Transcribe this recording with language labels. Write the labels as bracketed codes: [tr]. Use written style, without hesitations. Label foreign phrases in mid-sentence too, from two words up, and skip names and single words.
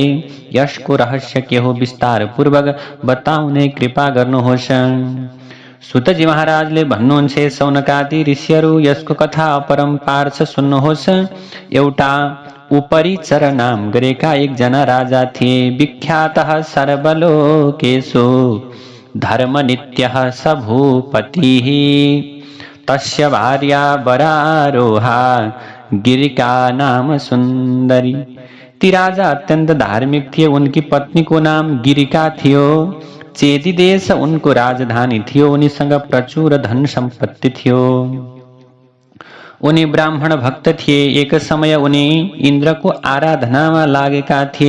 [ne] यसको रहस्य के हो? विस्तार पूर्वक बताउने कृपा गर्नुहोस्। सुतजी महाराजले भन्नुहुन्छ, सौनकादि ऋषिहरू, यसको कथा अपरम्पार छ, सुन्नुहोस्। एउटा उपरिचर नाम गरेका एकजना राजा थिए। [sa] विख्यातः सर्वलोकेषु धर्मनित्यः स भूपतिः। तस्य भार्या वरारोहा गिरिका नाम सुन्दरी। [ne] ती राजा अत्यन्त धार्मिक थिए। उनकी पत्नीको नाम गिरिका थियो। चेदी देश उनको राजधानी थियो। उनीसँग प्रचुर धन सम्पत्ति थियो। उनी ब्राह्मण भक्त थिए। एक समय उनी इन्द्रको आराधनामा लागेका थिए।